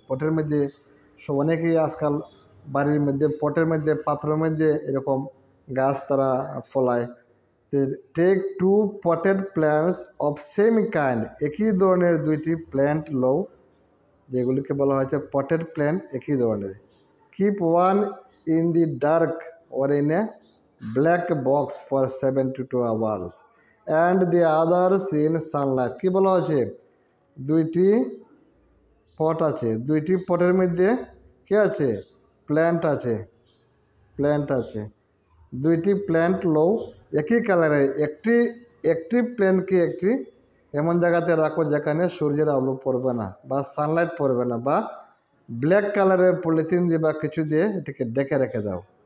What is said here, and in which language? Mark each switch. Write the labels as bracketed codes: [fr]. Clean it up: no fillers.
[bn] পটের মধ্যে অনেকেই আজকাল বাড়ির মধ্যে পটের মধ্যে পাত্রের মধ্যে এরকম গাছ তারা ফলায়। [en] take 2 potted plants of same kind, [bn] একই ধরনের 2টি প্ল্যান্ট লও, যেগুলিকে বলা হয়েছে পটেড প্ল্যান্ট, একই ধরনের। [en] Keep one in the dark or in a black box for 72 hours and the others in sunlight। [bn] কি বলা হয়েছে, 2টি পট আছে, 2টি পটের মধ্যে কি আছে, প্ল্যান্ট আছে, প্ল্যান্ট আছে। 2টি প্ল্যান্ট লও, একই কালারের। একটি প্ল্যান্টকে একটি এমন জায়গাতে রাখো যেখানে সূর্যের আলো পড়বে না বা সানলাইট পড়বে না, বা ব্ল্যাক কালারের পলিথিন দিয়ে বা কিছু দিয়ে এটাকে ডেকে রেখে দাও।